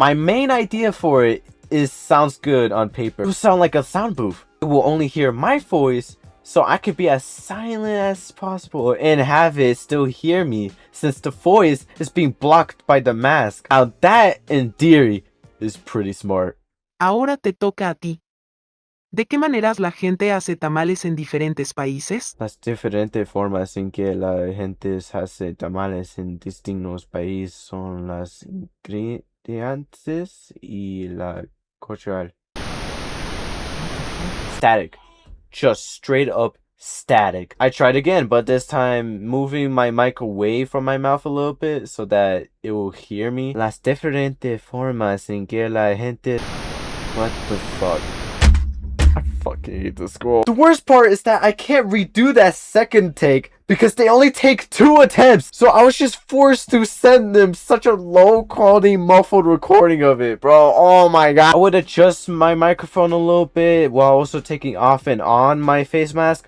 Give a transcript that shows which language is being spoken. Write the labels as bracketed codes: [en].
[en] My main idea for it is sounds good on paper. It will sound like a sound booth. It will only hear my voice, so I could be as silent as possible and have it still hear me, since the voice is being blocked by the mask. Now that, in theory, is pretty smart. [es] Ahora te toca a ti. ¿De qué maneras la gente hace tamales en diferentes países? Las diferentes formas en que la gente hace tamales en distintos países son las ingredientes y la cultural. [en] Static. Just straight up static. I tried again, but this time moving my mic away from my mouth a little bit so that it will hear me. [es] Las diferentes formas en que la gente... [en] What the fuck? I fucking hate this school. The worst part is that I can't redo that second take because they only take 2 attempts. So I was just forced to send them such a low quality muffled recording of it, bro. Oh my god. I would adjust my microphone a little bit while also taking off and on my face mask.